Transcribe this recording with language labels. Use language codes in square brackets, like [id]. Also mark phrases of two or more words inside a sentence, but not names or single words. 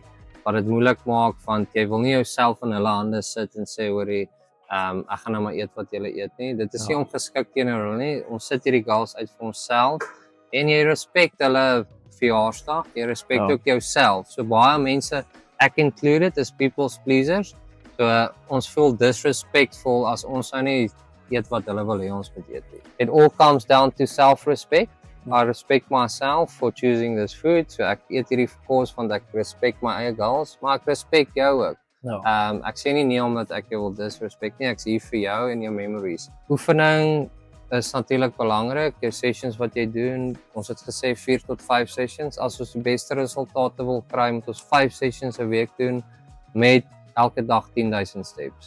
[af] Wat dit moeilik maak, want jy wil nie jouself in hulle hande sit en sê hoorie, ek gaan nou maar eet wat julle eet nie. Dit is nie ongeskik teenoor hulle nie. Ons sit hierdie goals uit vir onsself en jy respek hulle verjaarsdag, jy respek ook jouself. So baie mense, ek included, is [en] people's pleasers. [af] So ons voel disrespectful as ons nou nie eet wat hulle wil hê ons moet eet nie. [en] It all comes down to self-respect. I respect myself for choosing this food. [af] So ek eet hierdie kos want ek respect my eie goals, maar ek respect jou ook. Ek sê nie omdat ek jou wil disrespect nie, ek sê hier vir jou en jou memories. Oefening is natuurlik belangrik. Jou sessions wat jy doen, ons het gesê 4 tot 5 sessions. As ons die beste resultate wil kry, moet ons 5 sessions 'n week doen met elke dag 10,000 steps.